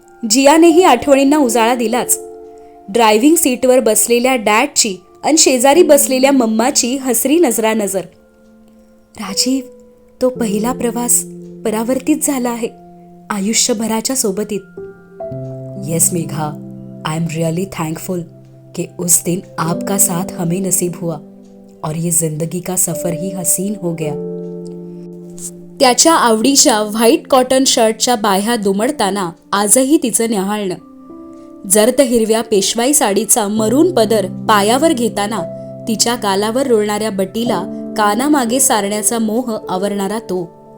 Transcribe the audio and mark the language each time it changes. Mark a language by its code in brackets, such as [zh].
[mr] जियानेही आठवणींना उजाळा दिलाच. ड्रायव्हिंग सीटवर बसलेल्या डॅडची आणि शेजारी बसलेल्या मम्माची हसरी नजरानजर. राजीव, तो पहिला प्रवास परावर्तित झाला आहे आयुष्यभराच्या सोबतीत. [en] yes Megha, I am really thankful [hi] कि उस दिन आपका साथ हमें नसीब हुआ और ये जिंदगी का सफर ही हसीन हो गया. [mr] त्याच्या आवडीच्या व्हाईट कॉटन शर्टच्या बाह्या दुमडताना आजही तिचं न्याहाळणं. जर्द हिरव्या पेशवाई साडीचा मरून पदर पायावर घेताना तिच्या गालावर रोळणाऱ्या बटीला कानामागे सारण्याचा मोह आवरणारा तो.